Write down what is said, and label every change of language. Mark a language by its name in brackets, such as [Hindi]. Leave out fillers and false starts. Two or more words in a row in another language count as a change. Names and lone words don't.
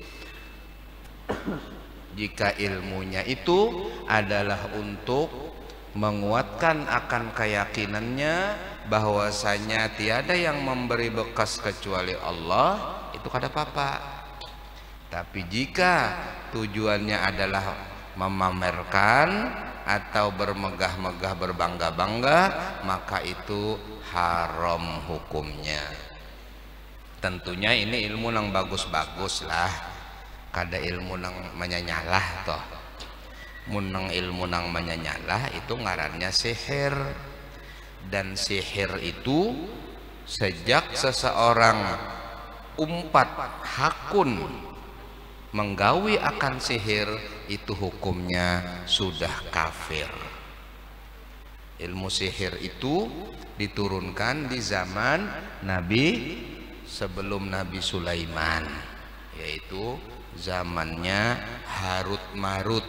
[Indonesian] Jika ilmunya itu adalah untuk menguatkan akan keyakinannya bahwasanya tiada yang memberi bekas kecuali Allah, itu kada apa-apa. Tapi jika tujuannya adalah memamerkan atau bermegah-megah, berbangga-bangga, maka itu haram hukumnya. [Banjar] Tentunya ini ilmu nang bagus-bagus lah, kada ilmu nang menyanyalah toh. Munang ilmu nang menyanyalah itu ngarannya sihir. Dan sihir itu sejak seseorang umpat hakun menggawi akan sihir, itu hukumnya sudah kafir. [Indonesian] Ilmu sihir itu diturunkan di zaman Nabi sebelum Nabi Sulaiman, yaitu zamannya Harut Marut.